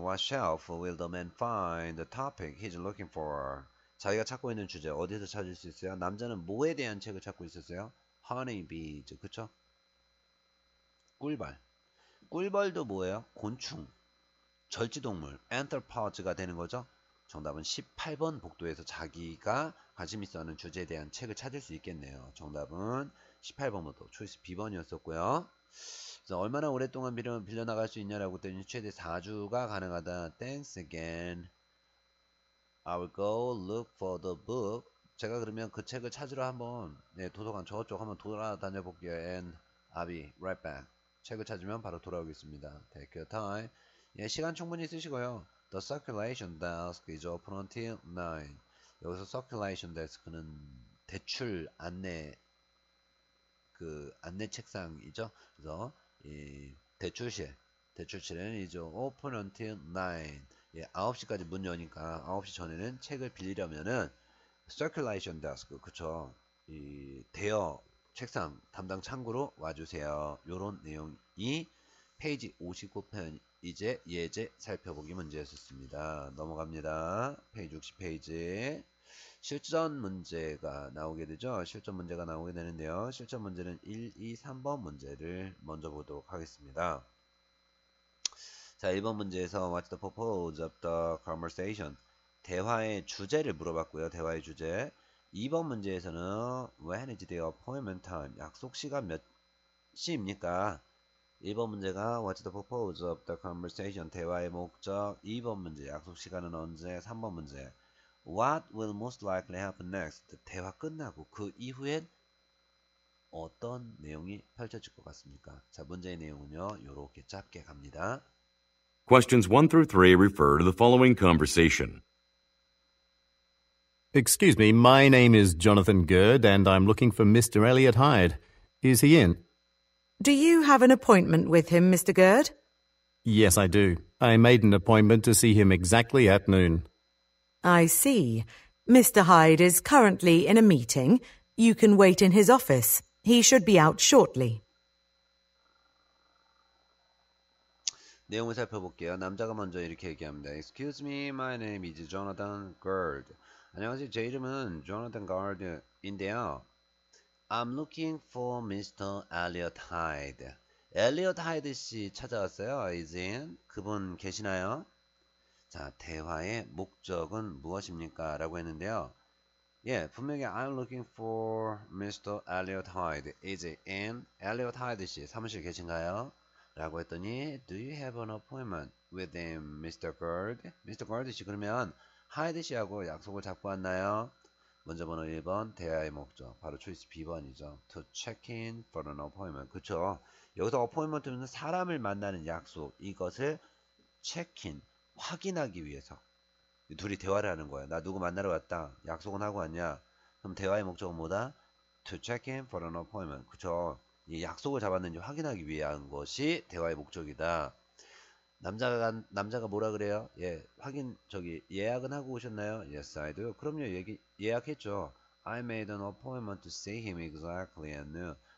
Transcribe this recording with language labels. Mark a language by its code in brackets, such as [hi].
[en] What shelf will the man find the topic he's looking for? [ko] 자기가 찾고 있는 주제 어디서 찾을 수 있어요? 남자는 뭐에 대한 책을 찾고 있었어요? Honey bees. 그쵸? 꿀벌. 꿀벌도 뭐예요? 곤충. 절지동물, anthropods가 되는 거죠. 정답은 18번 복도에서 자기가 관심 있어 하는 주제에 대한 책을 찾을 수 있겠네요. 정답은 18번부터 초이스 B번이었었고요. 그래서 얼마나 오랫동안 빌려 나갈 수 있냐라고 했더니 최대 4주가 가능하다. [en] Thanks again. I will go look for the book. [ko] 제가 그러면 그 책을 찾으러 한번 도서관 저쪽 한번 돌아다녀 볼게요. [en] And I'll be right back. [ko] 책을 찾으면 바로 돌아오겠습니다. [en] Take your time. [ko] 예, 시간 충분히 쓰시고요. [en] The circulation desk is open until 9. [ko] 여기서 circulation desk는 대출 안내 안내 책상이죠. 그래서 이 대출실은 이제 open until 9. 예, 9시까지 문 여니까 9시 전에는 책을 빌리려면은 circulation desk 그쵸? 이 대여 책상 담당 창구로 와주세요. 요런 내용이 페이지 59편 이제 예제 살펴보기 문제였습니다. 넘어갑니다. 페이지 60페이지 실전 문제가 나오게 되죠. 실전 문제가 나오게 되는데요. 실전 문제는 1, 2, 3번 문제를 먼저 보도록 하겠습니다. 자, 1번 문제에서 [en] What's the purpose of the conversation? [ko] 대화의 주제를 물어봤고요. 대화의 주제. 2번 문제에서는 [en] When is the appointment time? [ko] 약속 시간 몇 시입니까? 1번 문제가 [en] What's the purpose of the conversation? [ko] 대화의 목적. 2번 문제 약속 시간은 언제? 3번 문제 [en] What will most likely happen next? [ko] 대화 끝나고 그 이후엔 어떤 내용이 펼쳐질 것 같습니까? 자, 문제의 내용은요. 이렇게 짧게 갑니다. [en] Questions 1 through 3 refer to the following conversation. Excuse me, my name is Jonathan Gerd, and I'm looking for Mr. Elliot Hyde. Is he in? Do you have an appointment with him, Mr. Gerd? Yes, I do. I made an appointment to see him exactly at noon. I see. Mr. Hyde is currently in a meeting. You can wait in his office. He should be out shortly. [ko] 내용을 살펴볼게요. 남자가 먼저 이렇게 얘기합니다. [en] Excuse me, my name is Jonathan Gerd. [ko] 안녕하세요. 제 이름은 Jonathan Gerd인데요. [en] I'm looking for Mr. [ko] Elliot Hyde. Elliot Hyde 씨 찾아왔어요. [en] Is in. [ko] 그분 계시나요? 자, 대화의 목적은 무엇입니까? 라고 했는데요. 예, 분명히 [en] I'm looking for Mr. Elliot Hyde. Is in. [ko] Elliot Hyde 씨 사무실 계신가요? 라고 했더니 [en] Do you have an appointment with him, Mr. Gerd? Mr. [ko] Gerd 씨 그러면 Hyde 씨하고 약속을 잡고 왔나요? 문제 번호 1번 대화의 목적 바로 초이스 B번이죠. [en] To check in for an appointment. [ko] 그쵸? 여기서 appointment는 사람을 만나는 약속. 이것을 check-in 확인하기 위해서 둘이 대화를 하는 거예요. 나 누구 만나러 갔다. 약속은 하고 왔냐? 그럼 대화의 목적은 뭐다? [en] To check in for an appointment. [ko] 그쵸? 이 약속을 잡았는지 확인하기 위한 것이 대화의 목적이다. 남자가 뭐라 그래요? 예, 예약은 하고 오셨나요? [en] Yes, I do. [ko] 그럼요, 예약했죠. [en] I made an appointment to see him exactly at noon.